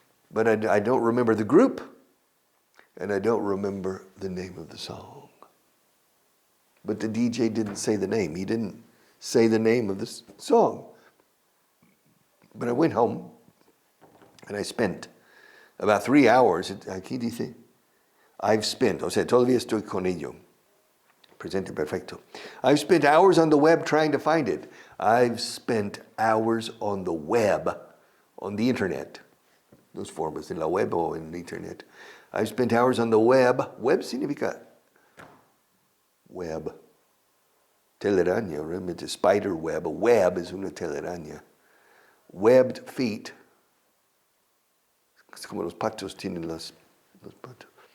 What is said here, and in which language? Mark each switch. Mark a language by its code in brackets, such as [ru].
[en] But I don't remember the group, and I don't remember the name of the song. But the DJ didn't say the name. He didn't say the name of the song. But I went home, and I spent about 3 hours. [es] Aquí dice, [en] I've spent, [es] o sea, todavía estoy con ello. Presente perfecto. [en] I've spent hours on the web trying to find it. I've spent hours on the web, on the internet. [es] Dos formas, en la web o en el internet. [en] I've spent hours on the web. [es] Web significa web. Telaraña, realmente spider web. A web es una telaraña. [en] Webbed feet. [es] Es como los patos tienen los patos.